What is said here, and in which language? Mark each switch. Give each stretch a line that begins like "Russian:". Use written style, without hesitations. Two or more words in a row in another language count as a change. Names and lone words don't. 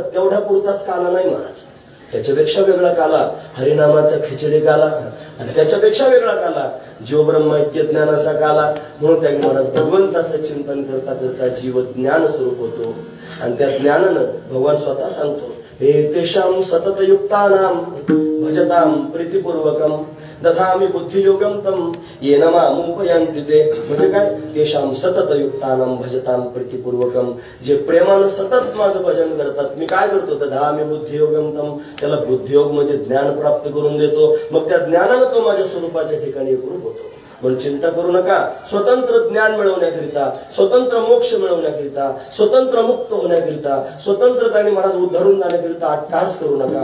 Marathi: तेवढ्या पुरताच काला नाही महाराज. त्याच्यापेक्षा वेगळा काला हरिनामाचा खिचडी काला, आणि त्याच्यापेक्षा वेगळा काला जीव ब्रह्म ऐक्य ज्ञानाचा काला. म्हणून त्यांनी म्हणत भगवंताचं चिंतन करता करता जीव ज्ञान स्वरूप होतो. आणि त्या ज्ञानानं भगवान स्वतः सांगतो, हे
Sanskrit: तेषां सततयुक्तानां भजतां प्रीतिपूर्वकम दधामि बुद्धियोगम तम येन मामुपयांति ते.
Marathi: म्हणजे काय?
Sanskrit: तेषां सततयुक्तानां भजतां प्रीतिपूर्वकम.
Marathi: जे प्रेमानं सतत माझं भजन करतात, मी काय करतो?
Sanskrit: दधामि बुद्धियोगम तम.
Marathi: त्याला बुद्धियोग म्हणजे ज्ञान प्राप्त करून देतो. मग त्या ज्ञानानं तो माझ्या स्वरूपाच्या ठिकाणी एकरूप होतो. म्हणून चिंता करू नका. स्वतंत्र ज्ञान मिळवण्याकरिता, स्वतंत्र मोक्ष मिळवण्याकरिता, स्वतंत्र मुक्त होण्याकरिता, स्वतंत्रताने मनात उद्धरून जाण्याकरिता अट्टहास करू नका.